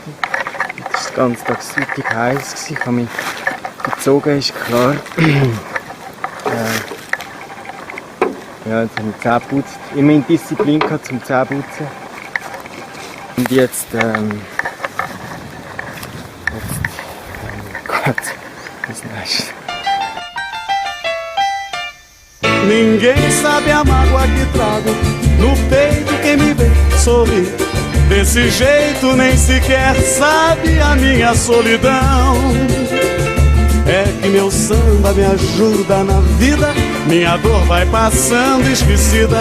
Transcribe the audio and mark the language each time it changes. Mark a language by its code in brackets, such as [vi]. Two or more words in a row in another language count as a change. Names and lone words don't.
[de] Es war den ganzen Tag süchtig heiß. Ich habe mich gezogen, ist klar. Ja, jetzt habe ich Zähne geputzt. Immerhin Disziplin gehabt zum Zähneputzen. Und jetzt, Gott, was ist [pt] Ninguém sabe a mágoa que trago no peito, quem me vê sorrir desse jeito nem sequer sabe a minha solidão. É que meu samba me ajuda na vida, minha dor vai passando esquecida.